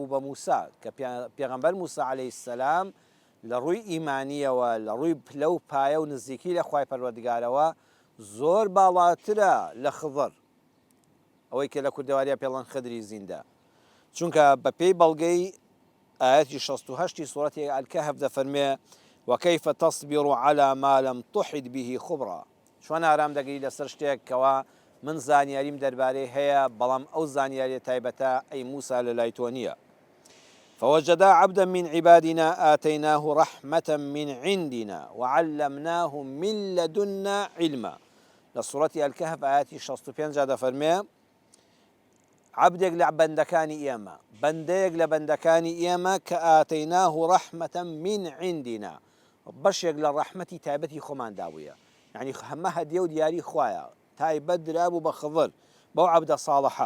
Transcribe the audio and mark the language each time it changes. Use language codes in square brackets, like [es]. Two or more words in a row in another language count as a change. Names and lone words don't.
[ckb] بە موسا کە پێغەمبەر موسا [ar] عەلەیهی السەلام [ckb] لە ڕووی ئیمانیەوە لە ڕووی پلە و پایە و نزیکی لە خوای پەروەردگارەوە زۆر باڵاترە لە خضر، ئەوەی کە لە کوردەواریە پێڵەن خدری زیندە، چونکە بە پێی بەڵگەی ئاەتی 68 سوورەتی ئەلکەهف دەفەرمێ [ar] وكيف تصبر على ما لم تحط به خبرا، [ckb] چۆن ئارام دەگری لەسەر شتێک کەوا من زانیاریم دەربارەی هەیە بەڵام ئەو زانیاریە تایبەتە ئەی موسا لە لای تۆ نییە. [ar] فوجدا عبدا من عبادنا آتيناه رحمة من عندنا وعلمناه من لدنا علما. لسورة الكهف [ckb] آياتي 65 دەفەرمێ عبدێک لە بەندەکانی ئێمە، بەندەیەک لە بەندەکانی ئێمە کە [ar] ئاتەیناه ڕەحمەتە من عندنا، [ckb] بەشێک لە ڕەحمەتی تایبەتی خۆمان دابوویە، یعنی هەمە هەدیە و دیاری خوایە تایبەت درابوو بە خضر بەو عەبدە ساڵحە.